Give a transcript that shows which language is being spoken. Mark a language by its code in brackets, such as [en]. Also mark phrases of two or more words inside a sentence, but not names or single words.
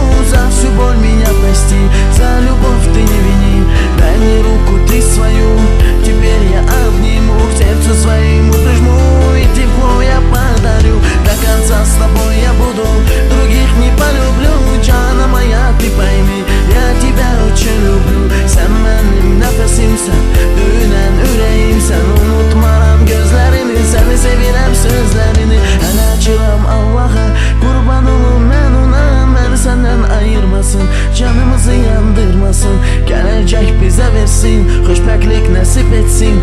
[ru] За всю боль меня прости, за любовь ты не вини. Дай мне руку ты свою, теперь я обниму, к сердцу своему прижму, и тепло я подарю. До конца с тобой я буду, других не полюблю. Джана моя, ты пойми, я тебя очень люблю. [az] Sen benim nefesimsen, dönen yüreğimsen. Unutmaram gözlerini, seni sevirem sözlerini. El açıram Allah'a, kurban olum ben ona. Beni senden ayırmasın, canımızı yandırmasın. Gelecek bize versin, hoşbeklik nasip etsin.